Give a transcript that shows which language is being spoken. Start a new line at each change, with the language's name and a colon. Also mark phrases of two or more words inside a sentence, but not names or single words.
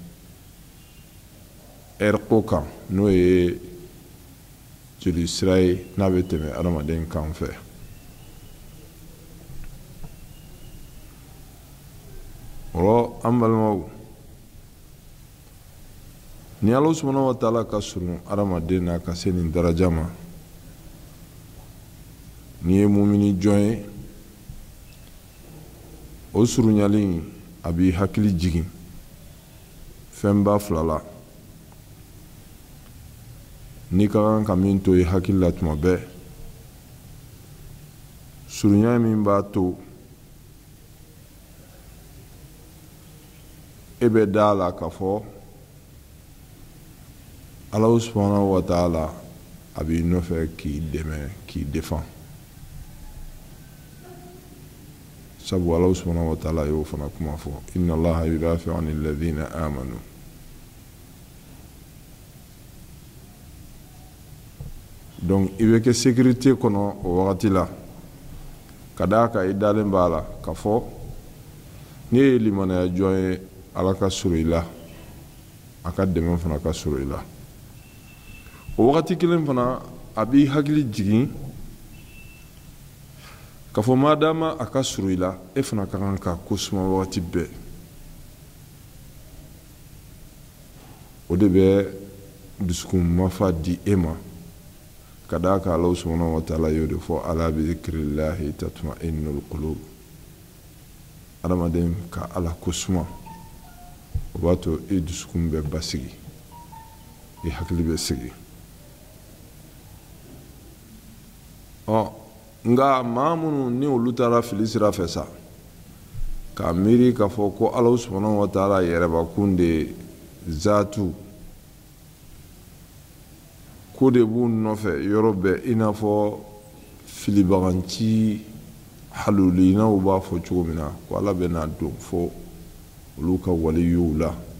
Bambara: ɛriko kan n'o ye joli sira ye n'a bɛ tɛmɛ adamaden kan fɛ o an balimaw ni
Arabic: الله سبحانه وتعالى
Bambara: ka surun adamaden na ka se nin daraja ma ni ye mumini jɔn ye o surunyali a b'i hakili jigin fɛnba fila la ni ka kan ka min to i hakili la tuma bɛɛ surunya min b'a to e bɛ da a la k'a fɔ
Arabic: الله سبحانه وتعالى
Bambara: a b'i nɔfɛ k'i dɛmɛ k'i défend sabu
Arabic: الله سبحانه وتعالى
Bambara: y'o fana kuma fɔ
Arabic: إن الله يدافع عن الذين آمنوا.
Bambara: Donc i bɛ kɛ sécurité kɔnɔ o wagati la ka d'a kan i dalen b'a la ka fɔ n'i ye limanaya jɔn ye Ala ka surun i la a ka dɛmɛ fana ka surun i la o wagati kelen fana a b'i hakili jigin ka fɔ madama a ka surun i la e fana ka kan ka ko suma wagati bɛɛ o de bɛ dusukun mafa di e ma ka d'a kan
Arabic: الله سبحانه وتعالى
Bambara: y'o de fɔ
Arabic: ألا بذكر الله تطمئن القلوب
Bambara: adamaden ka Ala ko suma o b'a to i dusukun bɛ basigi i hakili bɛ sigi nka maa minnu ni olu taara fili sira fɛ sa k'a miiri k'a fɔ ko
Arabic: الله سبحانه وتعالى
Bambara: yɛrɛbakun de zaatu ko de b'u nɔfɛ yɔrɔ bɛɛ i n'a fɔ filibaganci halulinaw b'a fɔ cogo min na ko Ala bɛna don fɔ olu ka waliyiw la